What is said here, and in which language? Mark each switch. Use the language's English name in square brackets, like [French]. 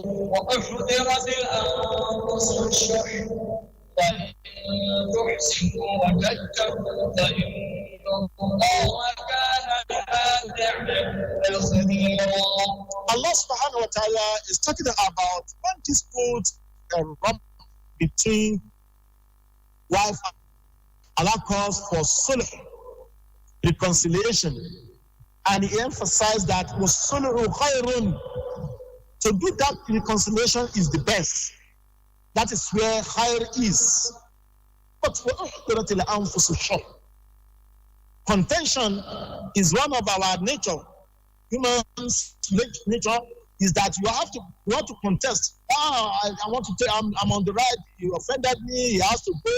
[Arabic] وأحضرت الأنفس الشح وإن تحسنوا وتتقوا فإن الله كان بما تعملون خبيرا. [English] Allah subhanahu wa ta'ala is talking about when disputes erupt between wife and Allah calls for sulh, reconciliation. And he emphasized that [Arabic] وَالصُّلْحُ خَيْرٌ. [English] To do that reconciliation is the best. That is where khair is. But [Arabic] وَأُحْضِرَتِ الْأَنفُسُ الشُّحَّ. [English] Contention is one of our nature. Human nature is that you want to contest. I want to tell I'm on the right. You offended me. He has to go.